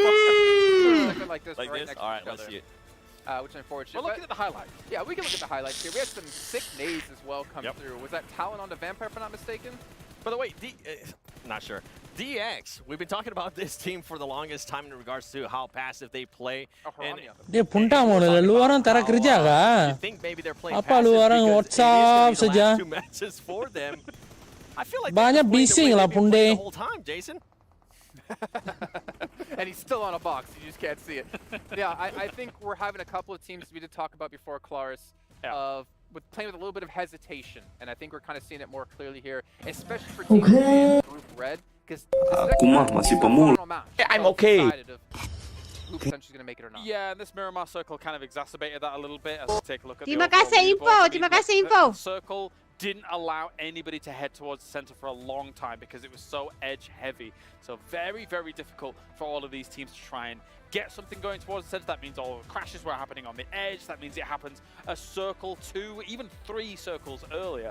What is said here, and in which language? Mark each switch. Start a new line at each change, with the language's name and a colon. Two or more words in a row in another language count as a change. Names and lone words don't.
English: Like this? All right, let's see it. Which is unfortunate. We're looking at the highlights. Yeah, we can look at the highlights here. We had some sick nades as well come through. Was that Talon on the Vampire, if I'm not mistaken? By the way, not sure. DX, we've been talking about this team for the longest time in regards to how passive they play. And
Malay: Dia punta mo na lu orang tara kerja ka.
English: you think maybe they're playing
Malay: Apa lu orang WhatsApp saja?
English: two matches for them. I feel like
Malay: banyak bising lah punde.
English: The whole time, Jason. And he's still on a box. You just can't see it. Yeah, I think we're having a couple of teams we did talk about before, Claris, of with playing with a little bit of hesitation, and I think we're kind of seeing it more clearly here, especially for teams in Group Red, because I'm okay. Who potentially going to make it or not. Yeah, and this Miramar circle kind of exacerbated that a little bit as we take a look at
Malay: Terima kasih info, terima kasih info.
English: Circle didn't allow anybody to head towards the center for a long time because it was so edge heavy. So very, very difficult for all of these teams to try and get something going towards the center. That means all the crashes were happening on the edge. That means it happens a circle, 2, even 3 circles earlier.